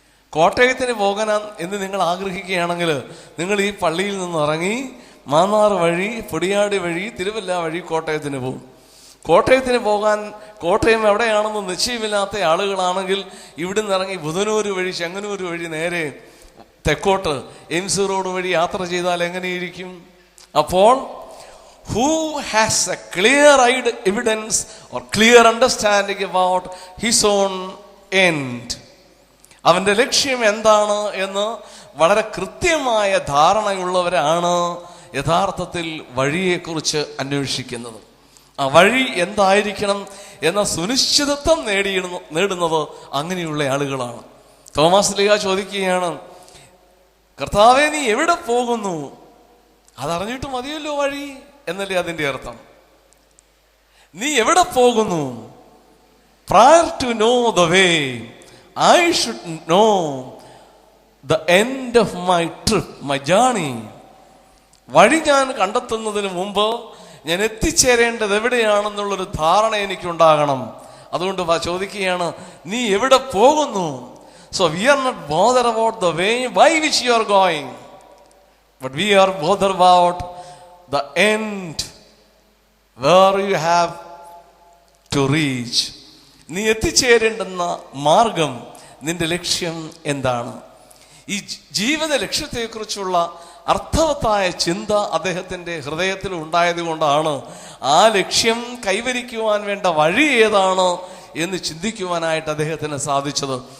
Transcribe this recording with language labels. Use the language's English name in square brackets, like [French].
[Malayalam] കോട്ടയത്തിന് പോകാൻ എന്ന് നിങ്ങൾ ആഗ്രഹിക്കുകയാണെങ്കിൽ നിങ്ങൾ ഈ പള്ളിയിൽ നിന്ന് ഇറങ്ങി മാന്നാർ വഴി, പൊടിയാടി വഴി, തിരുവല്ല വഴി കോട്ടയത്തിന് പോകും. കോട്ടയത്തിന് പോകാൻ കോട്ടയം എവിടെയാണെന്ന് നിശ്ചയമില്ലാത്ത ആളുകളാണെങ്കിൽ ഇവിടുന്ന് ഇറങ്ങി ബുധനൂർ വഴി, ചെങ്ങന്നൂർ വഴി നേരെ തെക്കോട്ട് എയിംസ് റോഡ് വഴി യാത്ര ചെയ്താൽ എങ്ങനെയിരിക്കും? [English] അപ്പോൾ who has a clear-eyed evidence or clear understanding about his own end, [Malayalam] അവന്റെ ലക്ഷ്യം എന്താണ് എന്ന് വളരെ കൃത്യമായ ധാരണയുള്ളവരാണ് യഥാർത്ഥത്തിൽ വഴിയെക്കുറിച്ച് അന്വേഷിക്കുന്നത്. ആ വഴി എന്തായിരിക്കണം എന്ന സുനിശ്ചിതത്വം നേടുന്നത് അങ്ങനെയുള്ള ആളുകളാണ്. തോമസ് ലീഹ ചോദിക്കുകയാണ്, കർത്താവേ, നീ എവിടെ പോകുന്നു? അതറിഞ്ഞിട്ട് മതിയല്ലോ വഴി എന്നല്ലേ അതിൻ്റെ അർത്ഥം. നീ എവിടെ പോകുന്നു? [English] Prior to know the way, I should know the end of my trip, my journey. [Malayalam] വഴി ഞാൻ കണ്ടെത്തുന്നതിന് മുമ്പ് ഞാൻ എത്തിച്ചേരേണ്ടത് എവിടെയാണെന്നുള്ളൊരു ധാരണ എനിക്കുണ്ടാകണം. അതുകൊണ്ട് ചോദിക്കുകയാണ്, നീ എവിടെ പോകുന്നു? [English] So we are not bothered about the way by which you are going, but we are bothered about the end, where you have to reach. [Malayalam] നീ എത്തിച്ചേരേണ്ടുന്ന മാർഗം, നിന്റെ ലക്ഷ്യം എന്താണ്? ഈ ജീവിത ലക്ഷ്യത്തെക്കുറിച്ചുള്ള അർത്ഥവത്തായ ചിന്ത അദ്ദേഹത്തിൻ്റെ ഹൃദയത്തിൽ ഉണ്ടായത് കൊണ്ടാണ് ആ ലക്ഷ്യം കൈവരിക്കുവാൻ വേണ്ട വഴി ഏതാണ് എന്ന് ചിന്തിക്കുവാനായിട്ട് അദ്ദേഹത്തിന് സാധിച്ചത്.